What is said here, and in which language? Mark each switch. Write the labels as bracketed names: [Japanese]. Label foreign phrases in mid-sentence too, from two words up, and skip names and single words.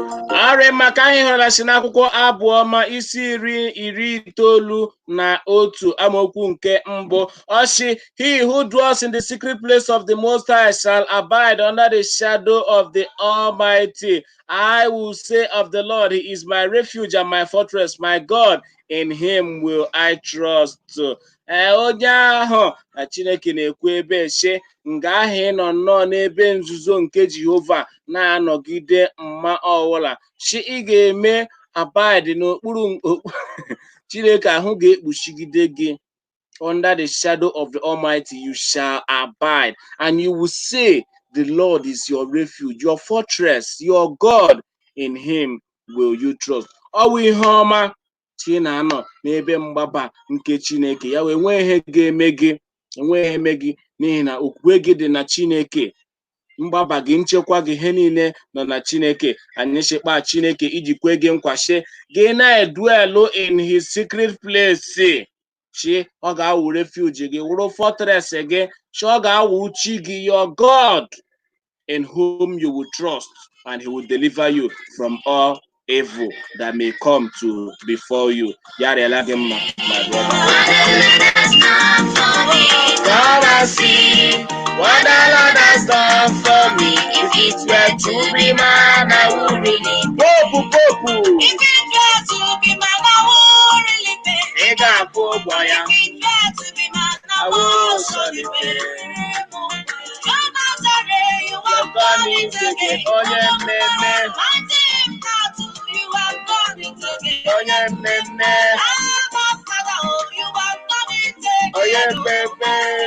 [Igbo] Arị maka anyị hụrụla si n'akwụkwọ Abụ Ọma isi iri, iri itoolu na otu amaokwu nke mbụ. Ọ sị, [English] "He who dwells in the secret place of the Most High shall abide under the shadow of the Almighty. I will say of the Lord, He is my refuge and my fortress, my God, in Him will I trust." [Igbo] Ee, onye ahụ na Chineke na-ekwu ebe, sị, nga ahụ ị nọ nnọọ n'ebe nzuzo nke Jehova na-anọgide mma ọwụla. Sị, ị ga-eme abide n'okpuru okpu-, Chineke ahụ ga-ekpuchigide gị. [English] Under the shadow of the Almighty, you shall abide, and you will say, "The Lord is your refuge, your fortress, your God. In Him will you trust." [Igbo] Ọ wụ ihe ọma, chi na-anọ n'ebe mgbaba nke Chineke. Ya wee nwee ihe ga-eme gị, enwe ihe eme gị, n'ihi na okwukwe gị dị na Chineke. Mgbaba gị, nchekwa gị, ihe niile nọ na Chineke. Anyị chekwa Chineke iji kwe gị nkwa, sị, gị na-edwell [English] in His secret place. [Igbo] Chi, ọ ga-awụ refuge gị, wụrụ fortress gị. Chi, ọ ga-awụ chi gị, [English] your God, in whom you will trust, and He will deliver you from all evil that may come to before you. [Igbo] Ya rịala gị mma, [English] my brother. Come and see what the Lord has done for me. If it were to be man, I would really Pope, Pope. If it were to be man, I would really pay. [Igbo] Ị ga-akwụ ụgwọ ya. [English] If it were to be man, I would surely pay. Come and say you are coming again. [Igbo] Onye mmemme. Onye mmemme. Onye mmemme.